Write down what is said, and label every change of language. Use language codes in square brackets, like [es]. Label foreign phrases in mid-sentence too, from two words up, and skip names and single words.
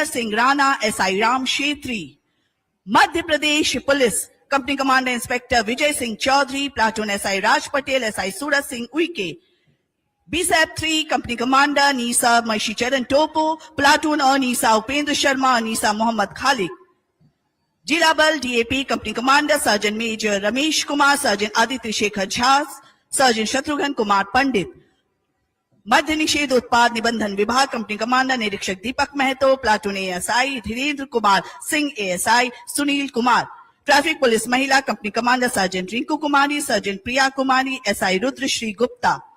[en] Singh Rana, SI Ram Shetri, Madhya Pradesh Police Company Commander Inspector Vijay Singh Chaudhary, Platoon SI Raj Patel, SI Surat Singh Uike, BSAP 3 Company Commander Nisa Maishicharan Topo, Platoon Nisa Upendra Sharma, Nisa Muhammad Khalik, Jilabal DAP Company Commander Sergeant Major Ramesh Kumar, Sergeant Aditya Shekhar Jha, Sergeant Shatrughan Kumar Pandit, [hi] मध्य निषेध उत्पाद निबंधन विभाग [en] company commander निरीक्षक दीपक महतो, प्लाटून ASI धीरेन्द्र कुमार सिंह, ASI सुनील कुमार, traffic police महिला company commander sergeant रिंकू कुमारी, सर्जेंट प्रिया कुमारी, SI रुद्रश्री गुप्ता,